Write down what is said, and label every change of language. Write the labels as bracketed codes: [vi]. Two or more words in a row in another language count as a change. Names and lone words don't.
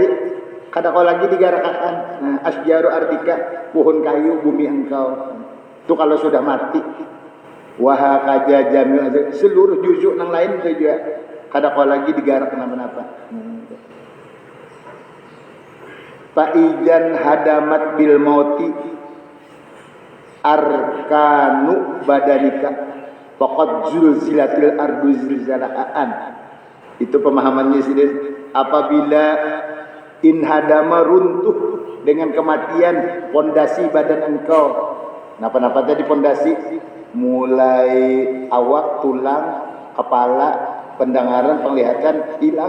[bjn] Kada kau lagi digerakkan. Nah, [ar] أشجار أرضك, [bjn] pohon kayu bumi engkau. Itu kalau sudah mati. Wah kaja jamiu seluruh juzuk yang lain itu juga kada kau lagi digarak kenapa-napa. [ar] فإذا انهدمت بالموت أركان بدنك فقد زلزلت الأرض زلزالا. [bjn] Itu pemahamannya sih. Apabila inhadama runtuh dengan kematian pondasi badan engkau. Napa-napa tadi pondasi? Mulai awak, tulang, kepala, pendengaran, penglihatan hilang.